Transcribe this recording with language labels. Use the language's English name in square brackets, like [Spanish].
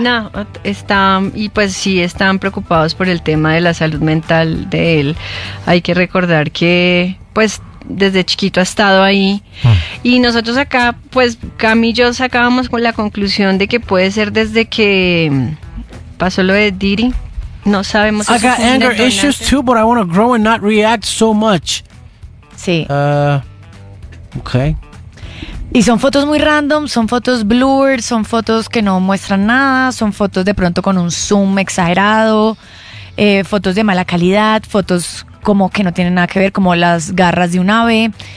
[Spanish] No, están, y pues sí, están preocupados por el tema de la salud mental de él. Hay que recordar que, pues, desde chiquito ha estado ahí. Y nosotros acá, pues, Cami y yo sacábamos con la conclusión de que puede ser desde que pasó lo de Diddy. No sabemos. [English] I got anger issues too, but I want to grow and not react so much. [Spanish] Sí. Okay. Y son fotos muy random, son fotos blurred, son fotos que no muestran nada, son fotos de pronto con un zoom exagerado, fotos de mala calidad, fotos como que no tienen nada que ver, como las garras de un ave.